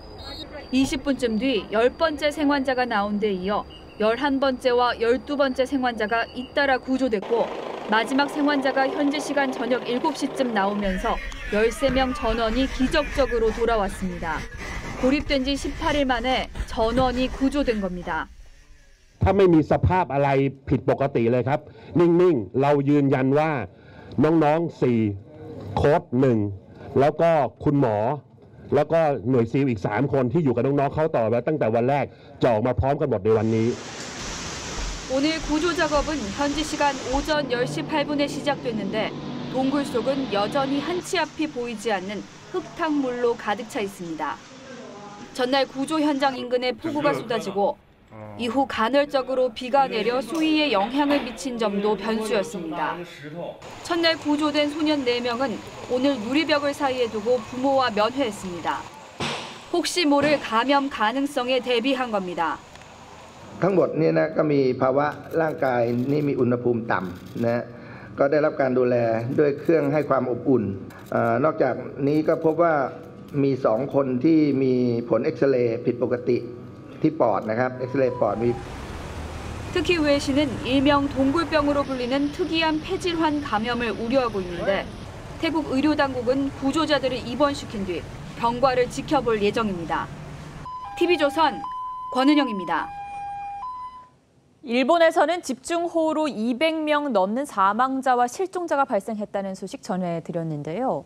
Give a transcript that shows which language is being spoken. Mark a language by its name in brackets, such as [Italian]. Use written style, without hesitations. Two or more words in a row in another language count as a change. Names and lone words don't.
[Korean] 20분쯤 뒤 10번째 생환자가 나온 데 이어 11번째와 12번째 생환자가 잇따라 구조됐고 마지막 생환자가 현지 시간 저녁 7시쯤 나오면서 13명 전원이 기적적으로 돌아왔습니다. 고립된 지 18일 만에 전원이 구조된 겁니다. [Thai] ถ้าไม่มีสภาพอะไรผิดปกติเลยครับนิ่งๆเรายืนยันว่าน้องๆ4โค้ช1แล้วก็คุณหมอแล้วก็หน่วยซีลอีก3คนที่อยู่กับน้องๆเขาต่อมาตั้งแต่วันแรกจะออกมาพร้อมกันหมดในวันนี้ [Korean] 오늘 구조 작업은 현지 시간 오전 10시 8분에 시작됐는데 동굴 속은 여전히 한치 앞이 보이지 않는 흙탕물로 가득 차 있습니다. 전날 구조 현장 인근에 폭우가 쏟아지고 이후 간헐적으로 비가 내려 수위에 영향을 미친 점도 변수였습니다. 첫날 구조된 소년 4명은 오늘 유리벽을 사이에 두고 부모와 면회했습니다. 혹시 모를 감염 가능성에 대비한 겁니다. [Thai] ทั้งหมดเนี่ยนะก็มีภาวะร่างกายนี่มีอุณหภูมิต่ำนะ ก็ได้รับการดูแลด้วยเครื่องให้ความอบอุ่นนอกจากนี้ก็พบว่ามี2 คนที่มีผลเอ็กซเรย์ผิดปกติที่ปอดนะครับเอ็กซเรย์ปอดมี [Korean] 특히 우에 씨는 일명 동굴병으로 불리는 특이한 폐질환 감염을 우려하고 있는데 태국 의료 당국은 구조자들을 입원시킨 뒤 병과를 지켜볼 예정입니다. TV조선 권은영입니다. 일본에서는 집중호우로 200명 넘는 사망자와 실종자가 발생했다는 소식 전해드렸는데요.